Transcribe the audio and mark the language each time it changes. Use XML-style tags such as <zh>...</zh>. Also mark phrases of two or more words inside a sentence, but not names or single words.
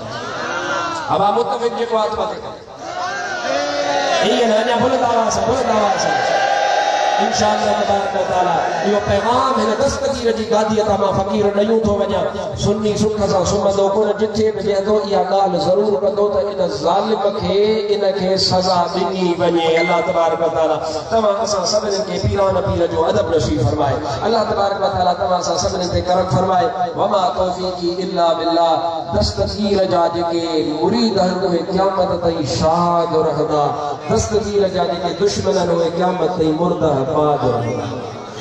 <sd>अब मुतफ़िक़ जेको आहे तो इहे न अञा भुलंदा हुआसीं। इंशाअल्लाह तबारक व तआला इहो पैगाम हिन दस्तगीर जी गादीअ तां मां फ़क़ीर ॾयूं थो वञा। सुन्नी सुख सां सुम्हंदो कोन, जिथे बि वेहंदो इहा ॻाल्हि ज़रूर कंदो त इन ज़ालिम खे इनखे सज़ा ॾिनी वञे। अल्लाह तबारक व तआला तव्हां असां सभिनी खे पीरान पीर जो अदब नसीब फरमाए। अल्लाह तबारक व तआला तव्हां असां सभिनी ते करम फरमाए।</sd> <ar>وما توفيقي إلا بالله.</ar> <sd>दस्तगीर जा जेके मुरीद आहिनि उहे क़यामत ताईं शाद रहंदा, दस्तगीर जा जेके दुश्मन आहिनि उहे क़यामत ताईं मुर्दा बाद रहंदा।</sd>